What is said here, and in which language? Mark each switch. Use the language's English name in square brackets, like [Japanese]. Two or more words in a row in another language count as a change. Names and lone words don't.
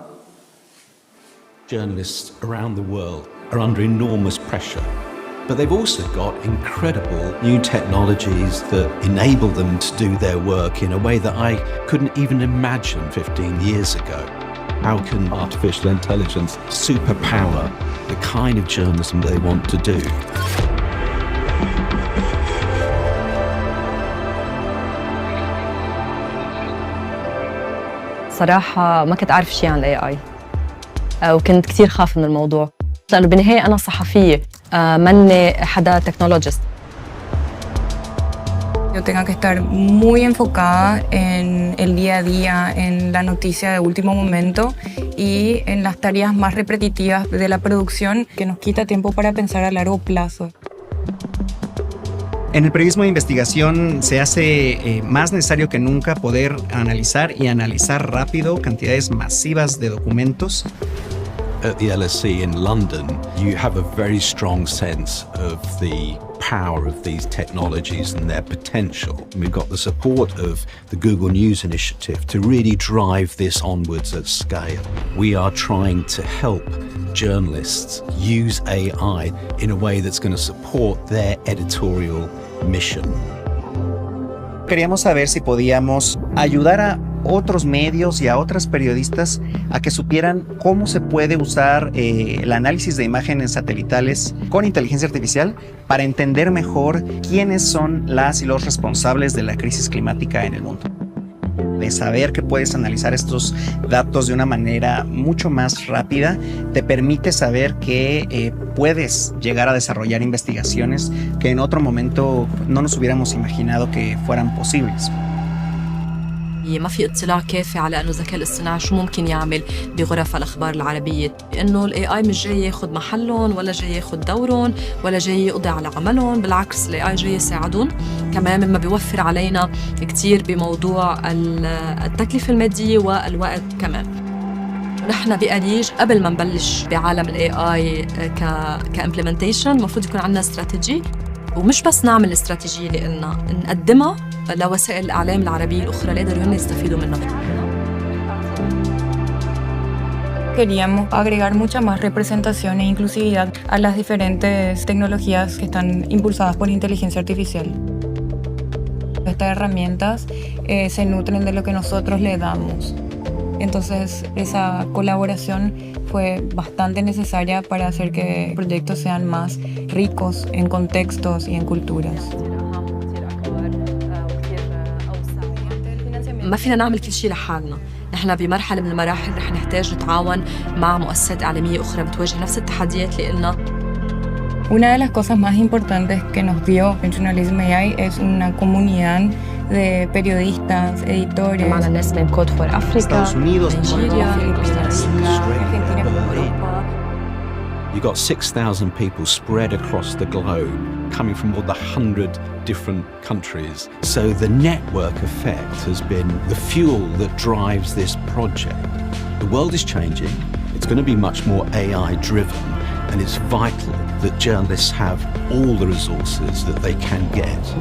[English] Journalists around the world are under enormous pressure, but they've also got incredible new technologies that enable them to do their work in a way that I couldn't even imagine 15 years ago. How can artificial intelligence superpower the kind of journalism they want to do? [Arabic] صراحة ما كنت أعرف شيء عن ال AI وكنت كتير خاف من الموضوع، لأنه بالنهاية أنا صحفية مني حدا تكنولوجيست. [Spanish] Yo tenga que estar muy enfocada en el día a día, en la noticia de último momento y en las tareas más repetitivas de la producción que nos quita tiempo para pensar a largo plazo. En el periodismo de investigación se hace más necesario que nunca poder analizar y analizar rápido cantidades masivas de documentos. [English] At the LSE in London, you have a very strong sense of the power of these technologies and their potential. We've got the support of the Google News Initiative to really drive this onwards at scale. We are trying to help journalists use AI in a way that's going to support their editorial mission. [Spanish] Queríamos saber si podíamos ayudar a otros medios y a otras periodistas a que supieran cómo se puede usar el análisis de imágenes satelitales con inteligencia artificial para entender mejor quiénes son las y los responsables de la crisis climática en el mundo. De saber que puedes analizar estos datos de una manera mucho más rápida, te permite saber que puedes llegar a desarrollar investigaciones que en otro momento no nos hubiéramos imaginado que fueran posibles. [Arabic] ما في اطلاع كافي على انه الذكاء الاصطناعي شو ممكن يعمل بغرف الاخبار العربيه، انه الاي اي مش جاي ياخذ محلهم ولا جاي ياخذ دورهم ولا جاي يقضي على عملهم، بالعكس الاي اي جاي يساعدهم، كمان مما بيوفر علينا كثير بموضوع التكلفه الماديه والوقت كمان. نحن بأريج قبل ما نبلش بعالم [English] AI implementation [Arabic] المفروض يكون عندنا استراتيجي، ومش بس نعمل استراتيجيه لنا نقدمها لوسائل الإعلام العربية الأخرى اللي يقدروا يستفيدوا منها. [Spanish] Queríamos agregar mucha más representación e inclusividad a las diferentes tecnologías que están impulsadas por inteligencia artificial. Estas herramientas se nutren de lo que nosotros le damos. Entonces, esa colaboración fue bastante necesaria para hacer que proyectos sean más ricos en contextos y en culturas. [Arabic] ما فينا نعمل كل شيء لحالنا، نحن بمرحلة من المراحل رح نحتاج نتعاون مع مؤسسات إعلامية أخرى بتواجه نفس التحديات اللي قلنا. [Spanish] Una de las cosas más importantes que nos dio en JournalismAI es una comunidad de periodistas, editores. [Arabic] معنا ناس من كود فور أفريقيا، نيجيريا، أرجنتينا، أوروبا. [English] You've got 6,000 people spread across the globe, coming from more than 100 different countries. So the network effect has been the fuel that drives this project. The world is changing. It's going to be much more AI driven, and it's vital that journalists have all the resources that they can get.